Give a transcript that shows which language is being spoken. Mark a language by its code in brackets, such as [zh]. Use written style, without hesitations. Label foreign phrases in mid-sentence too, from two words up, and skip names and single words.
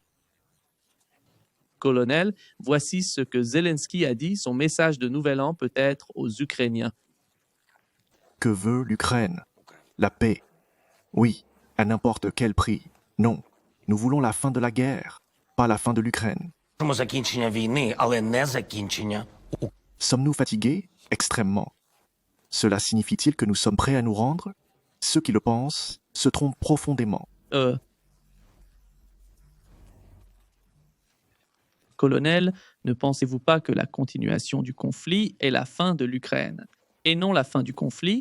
[fr] Colonel, voici ce que Zelensky a dit, son message de Nouvel An peut-être aux Ukrainiens. Que veut l'Ukraine? La paix. Oui, à n'importe quel prix. Non, Nous voulons la fin de la guerre, pas la fin de l'Ukraine. [uk] Хочемо закінчення війни, але не закінчення. [fr] Sommes-nous fatigués? Extrêmement. Cela signifie-t-il que nous sommes prêts à nous rendre? Ceux qui le pensent se trompent profondément. Colonel, ne pensez-vous pas que la continuation du conflit est la fin de l'Ukraine et non la fin du conflit?